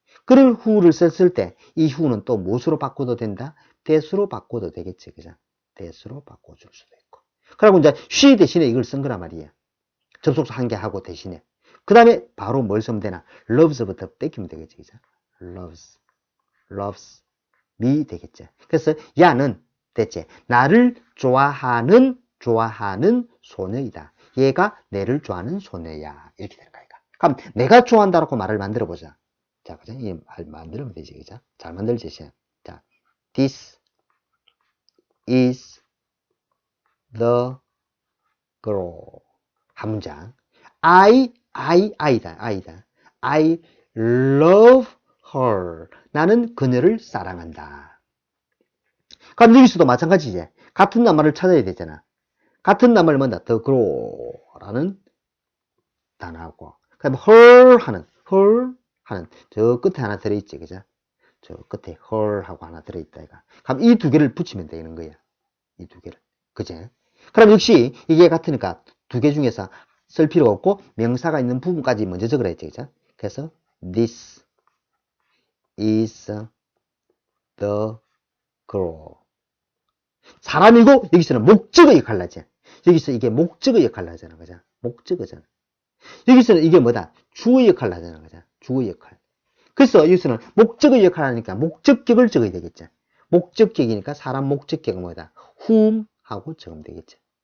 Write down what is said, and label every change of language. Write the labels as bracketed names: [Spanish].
[Korean] 그럴 who를 썼을 때 이 who는 또 무엇으로 바꿔도 된다? that으로 바꿔도 되겠지. 그죠? that으로 바꿔줄 수도 있고. 그리고 이제 she 대신에 이걸 쓴 거란 말이에요. 접속사 한 개 하고 대신에. 그 다음에 바로 뭘 쓰면 되나? loves부터 뺏기면 되겠지. 그죠? [English] loves me [Korean] 되겠죠. 그래서 야는 됐지. 나를 좋아하는 소녀이다. 얘가 내를 좋아하는 소녀야. 이렇게 되는 거야. 그럼 내가 좋아한다라고 말을 만들어 보자. 자, 그죠? 이 말 만들면 되지. 그죠? 잘 만들지. 자, [English] this is the girl. [Korean] 한 문장. I다. [English] I love her. [Korean] 나는 그녀를 사랑한다. 그럼 여기서도 마찬가지지. 같은 낱말을 찾아야 되잖아. 같은 낱말을 뭔다? the girl라는 단어하고. 그다음 her 하는 저 끝에 하나 들어있지. 그죠? 저 끝에 her 하고 하나 들어있다. 이거. 그럼 이 두 개를 붙이면 되는 거야. 이 두 개를. 그죠? 그럼 역시 이게 같으니까 두 개 중에서 쓸 필요가 없고 명사가 있는 부분까지 먼저 적으라 했죠. 그죠? 그래서 [English] this is the girl. [Korean] 사람이고 여기서는 목적의 역할을 하지. 여기서 이게 목적의 역할을 하잖아. 그죠? 목적어잖아. 여기서는 이게 뭐다? 주어의 역할을 하잖아. 그죠? 주어의 역할. 그래서 여기서는 목적의 역할을 하니까 목적격을 적어야 되겠죠. 목적격이니까 사람 목적격은 뭐다? whom 하고 적으면 되겠죠.